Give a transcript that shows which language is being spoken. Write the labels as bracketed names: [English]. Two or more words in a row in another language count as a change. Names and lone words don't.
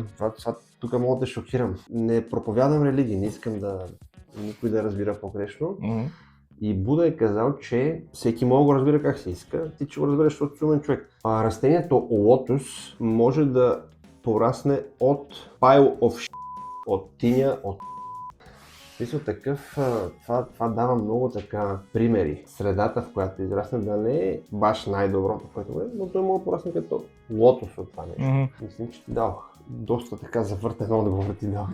[Bulgarian] Това тук мога да шокирам. Не проповядам религия, не искам да никой да разбира погрешно. И Буда е казал, че всеки може да го разбира как се иска, ти че го разбереш, защото си умен човек. Растението лотос може да порасне от [English] pile of shit, [Bulgarian] от тиня, от смисъл такъв, това дава много така примери. Средата, в която израсне, да не е баш най-доброто, което е, но той може да порасне като лотос от това нещо. Мислим, че ти дадох доста така завъртен отговор ти дадох.